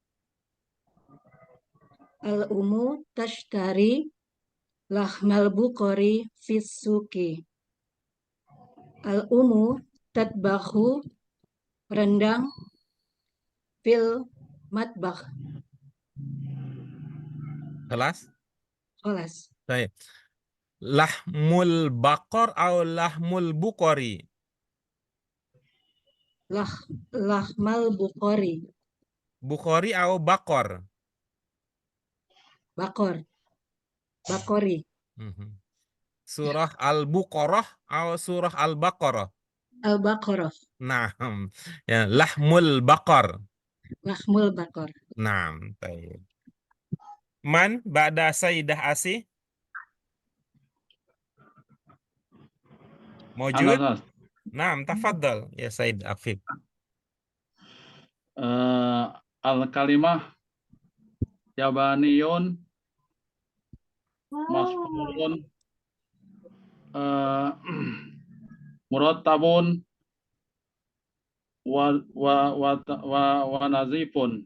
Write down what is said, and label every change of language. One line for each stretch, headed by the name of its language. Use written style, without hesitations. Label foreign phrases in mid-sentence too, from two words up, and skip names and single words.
Arabic: الأم تشتري لحم البقر في السوق. الأم تطبخ rendang في المطبخ.
Indonesian: Kelas? Kelas. Baik.
Arabic: لحم البقر atau لحم البقري? لحم البخاري. Bukhori atau bakor? Bakori.
Indonesian: Surah Al-Buqarah atau surah Al-Baqarah? Al-Baqarah. Nah, ya,
Arabic: لحم البقر. لحم البقر.
Indonesian: Nah, baik.
Arabic: من بعد سيدة Asih? Mawjud? Anas. نعم، تفضل يا Said Afif. الكلمة يابانيون مسؤولون مرتبون ونظيفون.